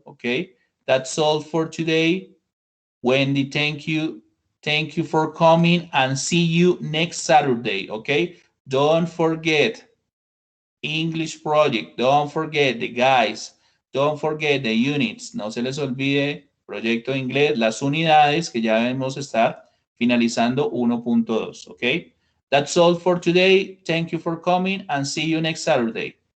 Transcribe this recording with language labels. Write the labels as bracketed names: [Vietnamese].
[English] Okay, that's all for today. Wendy, thank you. Thank you for coming and see you next Saturday. Okay, don't forget English project. Don't forget the guys. Don't forget the units. [Spanish] No se les olvide proyecto de inglés, las unidades que ya debemos estar finalizando 1.2. [English] Ok. That's all for today. Thank you for coming and see you next Saturday.